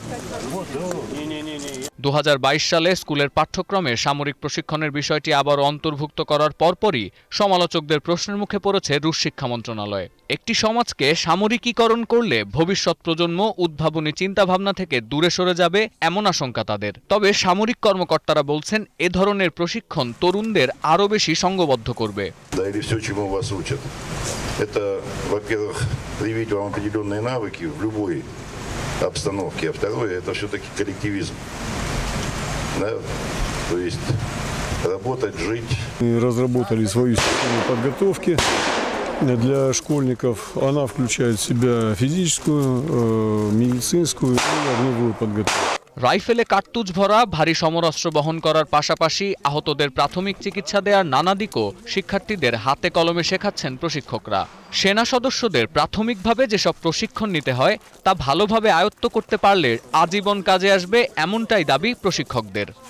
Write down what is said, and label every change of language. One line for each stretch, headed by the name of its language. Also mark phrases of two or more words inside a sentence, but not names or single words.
Bangla: 2022 সালে স্কুলের পাঠ্যক্রমে সামরিক প্রশিক্ষণের বিষয়টি আবারও অন্তর্ভুক্ত করার পরপরই সমালোচকদের প্রশ্নের মুখে পড়েছে রুশ শিক্ষা মন্ত্রণালয়। একটি সমাজকে সামরিকীকরণ করলে ভবিষ্যৎ প্রজন্ম উদ্ভাবনী চিন্তাভাবনা থেকে দূরে সরে যাবে এমন আশঙ্কা তাদের। তবে সামরিক কর্মকর্তারা বলছেন এ ধরনের প্রশিক্ষণ তরুণদের আরও বেশি সংঘবদ্ধ করবে।
Russian: обстановки, а второе это все-таки коллективизм, да? То есть работать, жить. Мы разработали свою систему подготовки для школьников. Она включает в себя физическую, медицинскую и огневую подготовку.
Bangla: রাইফেলে কার্তুজ ভরা ভারী সমরাস্ত্র বহন করার পাশাপাশি আহতদের প্রাথমিক চিকিৎসা দেওয়ার নানা দিকও শিক্ষার্থীদের হাতে কলমে শেখাচ্ছেন প্রশিক্ষকরা। সেনা সদস্যদের প্রাথমিকভাবে যেসব প্রশিক্ষণ নিতে হয় তা ভালোভাবে আয়ত্ত করতে পারলে আজীবন কাজে আসবে, এমনটাই দাবি প্রশিক্ষকদের।